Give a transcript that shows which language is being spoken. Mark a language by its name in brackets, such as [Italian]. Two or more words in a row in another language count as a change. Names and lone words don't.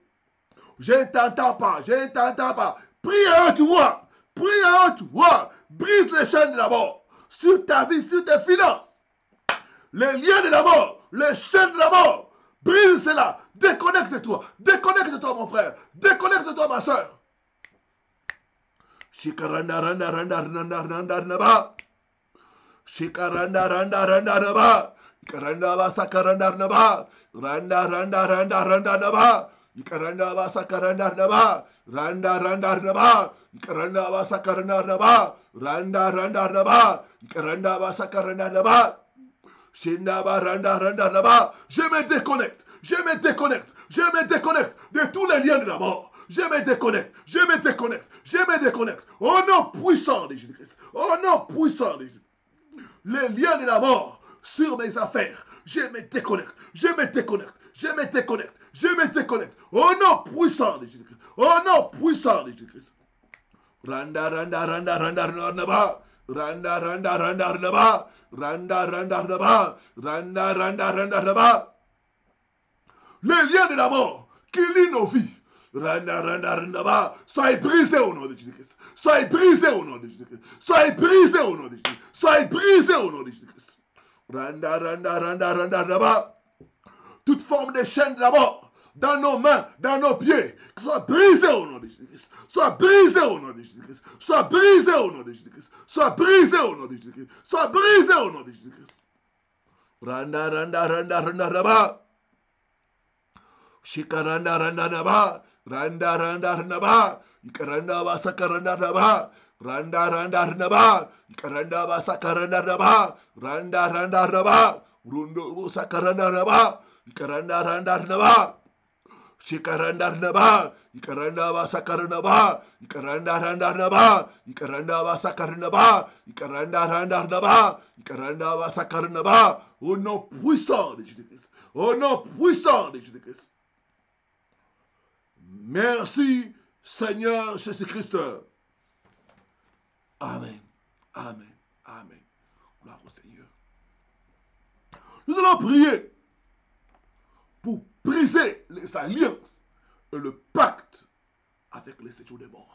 [French] Je ne t'entends pas. Je ne t'entends pas. Prie à haute voix. Prie à haute voix. Brise les chaînes de la mort. Sur ta vie, sur tes finances. Les liens de la mort. Les chaînes de la mort. Brise cela. Déconnecte-toi. Déconnecte-toi, mon frère. Déconnecte-toi, ma soeur. Shikaranda randa randa randa randa randa. Shikaranda randa randa randa. Ikaranda basa karanda randa. Randa randa randa randa randa. Ikaranda basa karanda randa. Randa randa randa. Ikaranda basa karanda randa. Randa randa randa. Ikaranda basa karanda randa. Shinaba randa randa randa. Je me déconnecte. Je me déconnecte. Je me déconnecte de tous les liens de la mort. Je me déconnecte. Je me déconnecte. Je me déconnecte. Au nom puissant de Jésus-Christ. Au nom puissant de Jésus. Les liens de la mort sur mes affaires. Je me déconnecte. Je me déconnecte. Je me déconnecte. Je me déconnecte. Au nom puissant de Jésus-Christ. Au nom puissant de Jésus-Christ. Randa randa randa randa randa ba. Randa randa randa randa ba. Randa randa randa ba. Randa randa randa randa ba. Les liens de la mort qui lient nos vies. Randa randa randa ba. Soyez brisés au nom de Jésus-Christ. Soyez brisés au nom de Jésus-Christ. Soyez brisés au nom de Jésus-Christ. Soyez brisés au nom de Jésus-Christ. Randa randa randa randa randa ba. Toute forme de chaîne de la mort dans nos mains, dans nos pieds, soit brisée au nom de Jésus-Christ. Soit brisée au nom de Jésus-Christ. Soit brisée au nom de Jésus-Christ. Soit brisée au nom de Jésus-Christ. Soit brisée au nom de Jésus-Christ. Randa randa randa randa randa ba. Shikaranda randa randa ba. Randa randa randa ba. Ikaranda ba sakaranda randa ba. Randa randa randa ba. Ikaranda ba sakaranda randa ba. Randa randa randa ba. Rundo sakaranda randa ba. Ikaranda randa randa ba. Shikaranda randa ba. Ikaranda ba sakaranda ba. Ikaranda randa randa ba. Ikaranda ba sakaranda ba. Ikaranda randa randa ba. Ikaranda ba sakaranda ba. Au nom puissant de Jésus-Christ. Au nom puissant de Jésus-Christ. Merci Seigneur Jésus-Christ. Amen. Amen. Amen. Gloire au Seigneur. Nous allons prier pour briser les alliances et le pacte avec les séjours des morts.